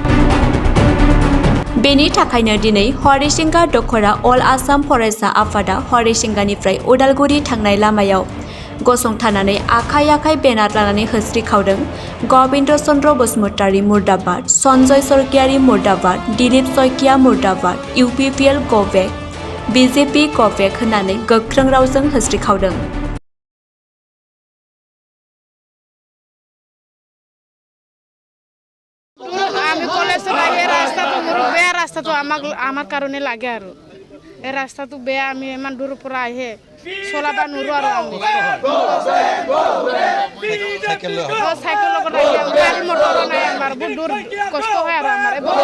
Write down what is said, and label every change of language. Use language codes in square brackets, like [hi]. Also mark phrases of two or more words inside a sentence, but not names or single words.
[brx] बेनि थाखायनो दिनै हरिसिंगा दखरा अल आसाम फरायसा आफादा हरिसिंगानिफ्राय उदालगुरि थांनाय लामायाव गसंथानानै आखाइ आखाइ बेनार लानानै होस्रिखावदों गबिन्द चन्द्र बसुमतारी मुर्दाबाद, सन्जय सरगियारि मुर्दाबाद, दिलीप सयकिया मुर्दाबाद, [en] UPPL go back, BJP go back [brx] होननानै गोख्रों रावजों होस्रिखावदों। [as] আমি কলেজ লাগে রাস্তাটো মোৰ বেয়া ৰাস্তাটো আমাৰ কাৰণে লাগে আৰু এই ৰাস্তাটো বেয়া আমি ইমান দূৰৰ পৰা আহে চলাব নোৱাৰো আৰু আমি সাইকেল লগত আহি গাড়ী মটৰ নাই আমাৰ বহুত দূৰ কষ্ট হয় আৰু আমাৰ